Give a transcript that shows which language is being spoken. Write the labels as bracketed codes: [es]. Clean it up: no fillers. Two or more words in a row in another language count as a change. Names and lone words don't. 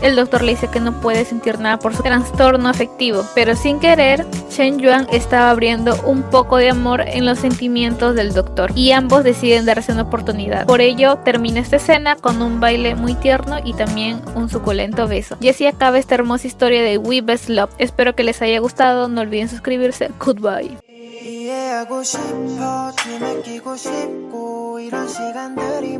[es] El doctor le dice que no puede sentir nada por su trastorno afectivo, pero sin querer, Chen Yuan estaba abriendo un poco de amor en los sentimientos del doctor y ambos deciden darse una oportunidad. Por ello, termina esta escena con un baile muy tierno y también un suculento beso. Y así acaba esta hermosa historia de We Best Love. Espero que les haya gustado, no olviden suscribirse. Goodbye. [ko] 이해하고 싶어, 뒤늦히고 싶고 이런 시간들이